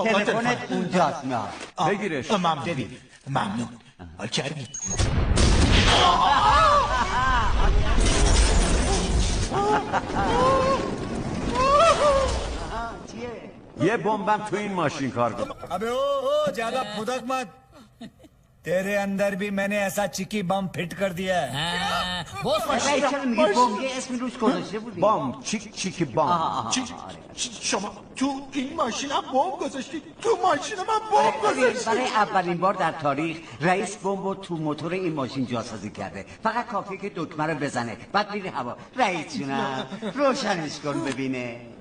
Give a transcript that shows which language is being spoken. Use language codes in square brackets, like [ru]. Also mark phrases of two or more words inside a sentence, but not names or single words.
[fa] تلفنت اونجاست. بگیرش. ممنون. حال کردی؟ یه بمبم تو این ماشین کار کنه. [hi] अबे ओ ज्यादा फुदक मत। तेरे अंदर भी मैंने ऐसा चिकी बम फिट कर दिया है। بام چیکی بام. [fa] شما تو این ماشین هم بمب گذاشتید؟ تو ماشین من بمب گذاشتید؟ برای اولین بار در تاریخ رئیس بمب تو موتور این ماشین جاسازی کرده. فقط کافیه که دکمه رو بزنه، بعد میری هوا. رئیس جونم روشنش کن ببینه.